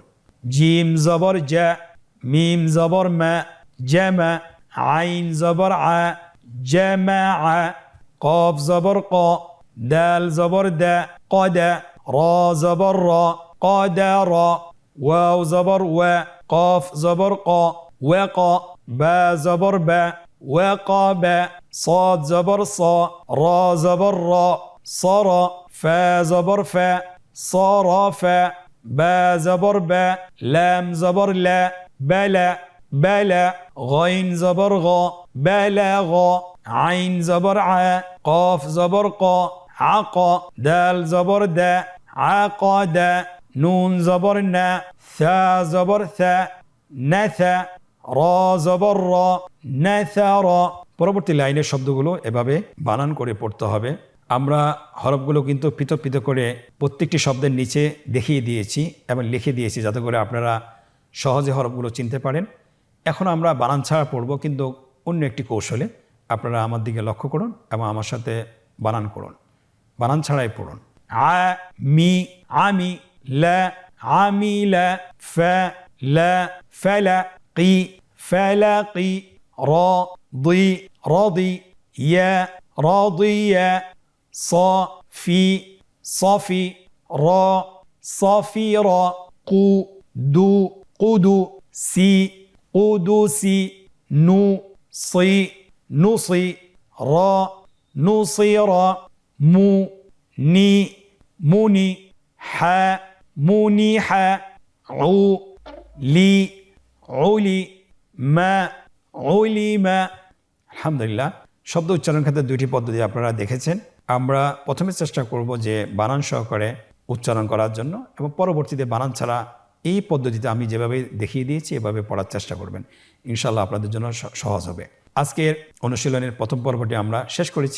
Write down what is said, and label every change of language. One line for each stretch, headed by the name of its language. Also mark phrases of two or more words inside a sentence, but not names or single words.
Arabic: جيم زبر جا، ميم زبر ما، جما، عين زبر عا، جما عا، قاف زبر قا، دال زبر دا، قدا، را زبر را، قدا را، واو زبر وا، قاف زبر قا، واق، با زبر با، واقاب, صاد زبر صا، را زبر را، صر، فا زبر فا، صرف، با زبر با، لام زبر لا، بلا بلا، غين زبر غا، بلغ، عين زبر ع، قاف زبر قا، عق، دال زبر دا، عقد، نون زبر نا، ثا زبر ثا، نثى، را زبر را، نثر।
Bangla: পরবর্তী লাইনের শব্দগুলো এভাবে বানান করে পড়তে হবে। আমরা হরফগুলো কিন্তু পৃথক পৃথক করে প্রত্যেকটি শব্দের নিচে দেখিয়ে দিয়েছি এবং লিখে দিয়েছি যাতে করে আপনারা সহজে হরফগুলো চিনতে পারেন। এখন আমরা বানান ছাড়া পড়ব, কিন্তু অন্য একটি কৌশলে। আপনারা আমার দিকে লক্ষ্য করুন এবং আমার সাথে বানান করুন। বানান ছাড়াই পড়ুন। আ মি আমি,
Arabic: لا عاملا، فا لا فالا، كي فالاكي، را ضي راضي، يا راضية، صافي صافي، را صافيرا، قو دو قدو، سي قدوسي، نو صي نصي، را نصيرا، مو ني مني، حا منيحا، عو لي علي، ما علما।
Bangla: আলহামদুলিল্লাহ। শব্দ উচ্চারণ ক্ষেত্রে 2টি পদ্ধতি আপনারা দেখেছেন। আমরা প্রথমে চেষ্টা করব যে বানান সহকারে উচ্চারণ করার জন্য এবং পরবর্তীতে বানান ছাড়া এই পদ্ধতিতে আমি যেভাবে দেখিয়ে দিয়েছি এভাবে পড়ার চেষ্টা করবেন। ইনশাআল্লাহ আপনাদের জন্য সহজ হবে। আজকের অনুশীলনের প্রথম পর্বটি আমরা শেষ করেছি।